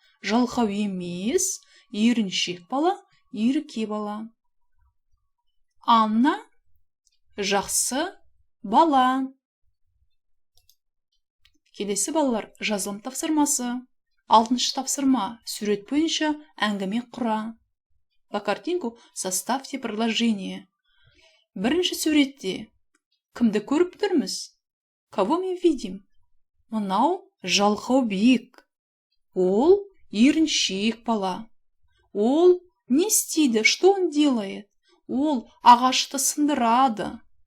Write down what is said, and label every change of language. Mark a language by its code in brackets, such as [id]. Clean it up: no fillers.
[kk] Жалқау емес, еріншек бала, ерке бала. Анна жақсы бала. Келесі балалар жазылым тапсырмасы. 6-шы тапсырма. Сурет бойынша әңгіме құра. [ru] По картинку составьте предложение. [kk] Бірінші суретте кімді көріп тұрмыз? [ru] Кого мы видим? [kk] Мынау жалқау биік. Ол еріншек бала. Ол не істейді? [ru] Что он делает? [kk] Ол ағашты сындырады.